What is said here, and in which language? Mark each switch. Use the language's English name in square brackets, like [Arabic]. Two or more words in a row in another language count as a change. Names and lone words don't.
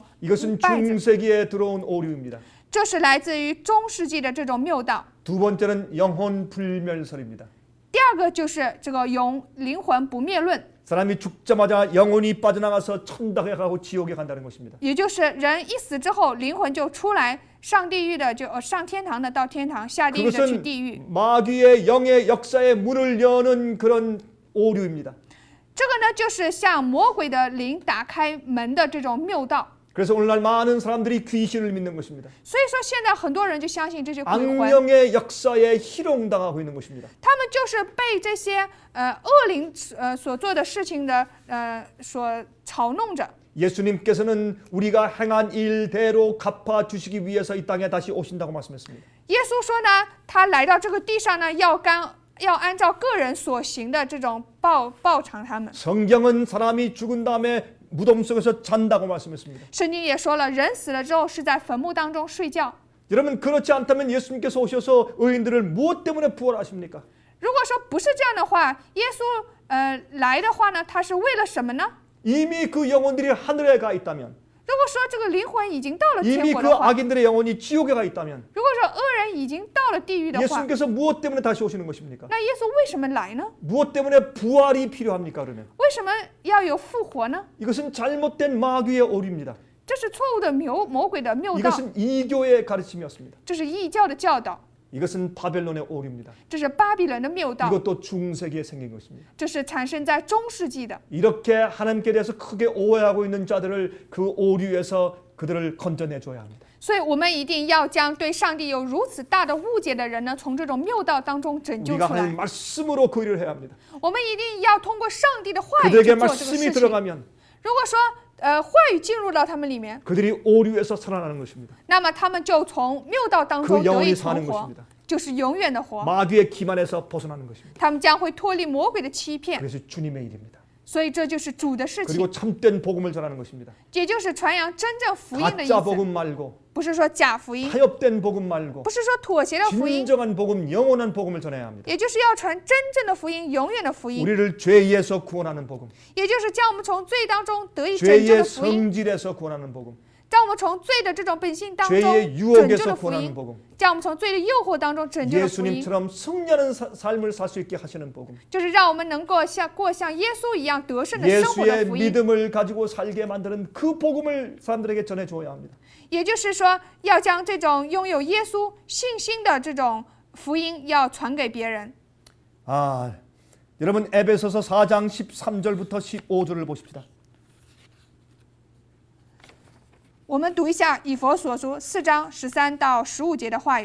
[Korean] 이것은 [Chinese] 稗子， [Korean] 중세기에 들어온 오류입니다. [Chinese] 这是来自于中世纪的这种谬道。 [Korean] 두 번째는 영혼 불멸설입니다. [Chinese] 第二个就是这个灵魂不灭论， [Korean] 사람이 죽자마자 영혼이 빠져나가서 천당에 가고 지옥에 간다는 것입니다. [Chinese] 也就是人一死之后，灵魂就出来上地狱的就上天堂的到天堂，下地狱的去 [Korean] 그것은 [Chinese] 地狱。 [Korean] 마귀의 영의 역사의 문을 여는 그런 오류입니다. [Chinese] 这个呢，就是向魔鬼的灵打开门的这种谬道。 [Korean] 그래서 오늘날 많은 사람들이 귀신을 믿는 것입니다. [Chinese] 所以说，现在很多人就相信这些鬼魂， [Korean] 악령의 역사에 희롱당하고 있는 것입니다. [Chinese] 他们就是被这些恶灵所做的事情的所嘲弄着。 [Korean] 예수님께서는 우리가 행한 일대로 갚아 주시기 위해서 이 땅에 다시 오신다고 말씀했습니다. [Chinese] 耶稣说呢，他来到这个地上呢，要按照个人所行的这种报偿他们。 [Korean] 성경은 사람이 죽은 다음에 무덤 속에서 잔다고 말씀했습니다. [Chinese] 圣经也说了，人死了之后是在坟墓当中睡觉。 [Korean] 여러분 그렇지 않다면 예수님께서 오셔서 의인들을 무엇 때문에 부활하십니까? [Chinese] 如果说不是这样的话，耶稣来的话呢，他是为了什么呢？ [Korean] 이미 그 영혼들이 하늘에 가 있다면 [Chinese] 如果说这个灵魂已经到了 [Korean] 이미 [Chinese] 天 [Korean] 그 [Chinese] 国的话， [Korean] 악인들의 영혼이 지옥에 가 있다면 [Chinese] 如果说恶人已经到了地狱的话， [Korean] 예수님께서 무엇 때문에 다시 오시는 것입니까? [Chinese] 那耶稣为什么来呢？ [Korean] 무엇 때문에 부활이 필요합니까? 그러면 [Chinese] 为什么要有复活呢？ [Korean] 이것은 잘못된 마귀의 오류입니다. [Chinese] 这是错误的魔鬼的谬道， [Korean] 이것은 이교의 가르침이었습니다. [Chinese] 这是异教的教导， [Korean] 이것은 바벨론의 오류입니다. [Chinese] 这是巴比伦的谬道， [Korean] 이것도 중세기에 생긴 것입니다. [Chinese] 这是产生在中世纪的。 [Korean] 이렇게 하나님께 대해서 크게 오해하고 있는 자들을 그 오류에서 그들을 건져내 줘야 합니다. [Chinese] 所以我们一定要将对上帝有如此大的误解的人呢，从这种谬道当中拯救 [Korean] 우리가 [Chinese] 出 [Korean] 하나님 [Chinese] 来。 [Korean] 말씀으로 그 일을 해야 합니다. [Chinese] 我们一定要通过上帝的话语去 [Korean] 그들에게 [Chinese] 做这个 [Korean] 말씀이 [Chinese] 事情。 [Korean] 들어가면 [Chinese] 如果说话语进入到他们里面， [Korean] 그들이 오류에서 살아나는 것입니다. [Chinese] 那么他们就从谬道当 [Korean] 그 [Chinese] 中得 [Korean] 영원히 [Chinese] 以 [Korean] 사는 [Chinese] 存活， [Korean] 것입니다. [Chinese] 就是永远的活。 [Korean] 마귀의 기만에서 벗어나는 것입니다. [Chinese] 他们将会脱离魔鬼的欺骗， [Korean] 그래서 주님의 일입니다. [Chinese] 所以这就是主的事情， [Korean] 그리고 참된 복음을 전하는 것입니다. [Chinese] 也就是传扬真正福音的意 [Korean] 가짜 [Chinese] 思， [Korean] 복음 말고 [Chinese] 不是说假福音， [Korean] 타협된 복음 말고 [Chinese] 不是说妥协的福音， [Korean] 진정한 복음, 영원한 복음을 전해야 합니다. [Chinese] 也就是要传真正的福音，永远的福音， [Korean] 우리를 죄에서 구원하는 복음, [Chinese] 也就是将我们从罪当中得以拯救 [Korean] 죄의 [Chinese] 的福音， [Korean] 성질에서 구원하는 복음, [Chinese] 将我们从罪的这种本性当中 [Korean] 죄의 [Chinese] 拯救 [Korean] 유혹에서 [Chinese] 的福 [Korean] 구원하는 [Chinese] 音， [Korean] 복음, [Chinese] 将我们从罪的诱惑当中拯救的福音， [Korean] 예수님처럼 승리하는 삶을 살 수 있게 하시는 복음, [Chinese] 就是让我们能够过像耶稣一样得胜的生活的 [Korean] 예수의 [Chinese] 福音。 [Korean] 믿음을 가지고 살게 만드는 그 복음을 사람들에게 전해줘야 합니다. [Chinese] 也就是说，要将这种拥有耶稣信心的这种福音要传给别人。 [Korean] 여러분 에베소서 4장 13절부터 15절을 보십시다. [Chinese] 我们读一下以弗所书4章13到15节的话语。